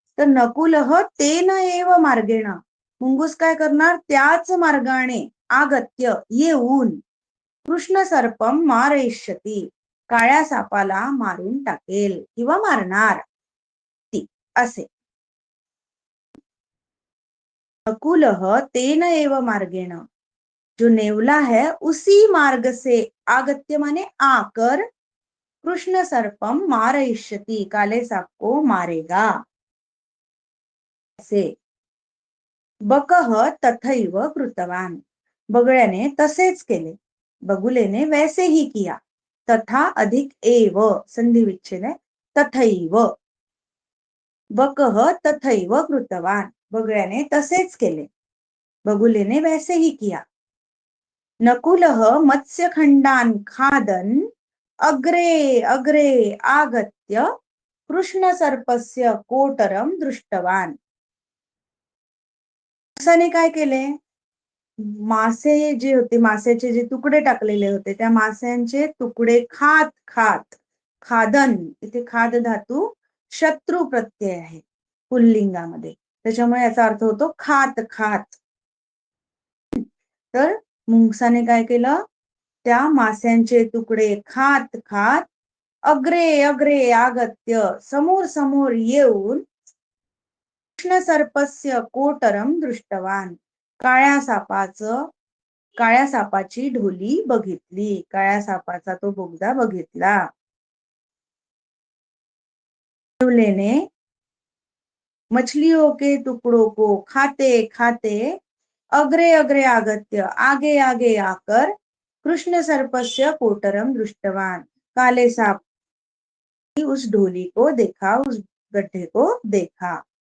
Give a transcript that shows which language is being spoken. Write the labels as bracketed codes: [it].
[mr] तर [sa] नकुलः तेन एव मार्गेण, [mr] मुंगूस काय करणार, त्याच मार्गाने, [sa] आगत्य [mr] येऊन, [sa] कृष्ण सर्पम मारयिष्यति [mr] काळ्या सापाला मारून टाकेल किंवा मारणार ती असे. [sa] नकुलः तेन एव मार्गेण, [hi] जो नेवला है उसी मार्ग से, [sa] आगत्य [hi] माने आकर, [sa] कृष्ण सर्पम मारयिष्यति [hi] काले सांप को मारेगा से. [sa] बकः तथैव कृतवान, [mr] बगळ्याने तसेच केले, [hi] बगुलेने वैसे ही किया. तथा अधिक एव संधि विच्छेद है, तथैव. [sa] बकः तथैव कृतवान, [mr] बगळ्याने तसेच केले, [hi] बगुलेने वैसे ही किया. [sa] नकुलः मत्स्यखंडान खादन अग्रे अग्रे आगत्य कृष्ण सर्पस्य कोटरम दृष्टवान. [mr] माणसाने काय केले, मासे जे होते, मासेचे जे तुकडे टाकलेले होते, त्या मास्यांचे तुकडे खात खात, खादन इथे खाद धातू शत्रू प्रत्यय आहे पुल्लिंगामध्ये, त्याच्यामुळे याचा अर्थ होतो खात खात. तर मुंगसाने काय केलं, त्या मास्यांचे तुकडे खात खात [sa] अग्रे अग्रे आगत्य, [mr] समोर समोर येऊन [sa] कृष्ण सर्पस्य कोटरम दृष्टवान, [mr] काळ्या सापाची ढोली बघितली, काळ्या सापाचा तो बोगदा बघितला. [hi] ने मछलियों के टुकड़ों को खाते खाते [sa] अग्रे अग्रे आगत्य, [hi] आगे आगे आकर [sa] कृष्ण सर्पस्य कोटरम दृष्टवान, [hi] काले सांप उस ढोली को देखा, उस गड्ढे को देखा.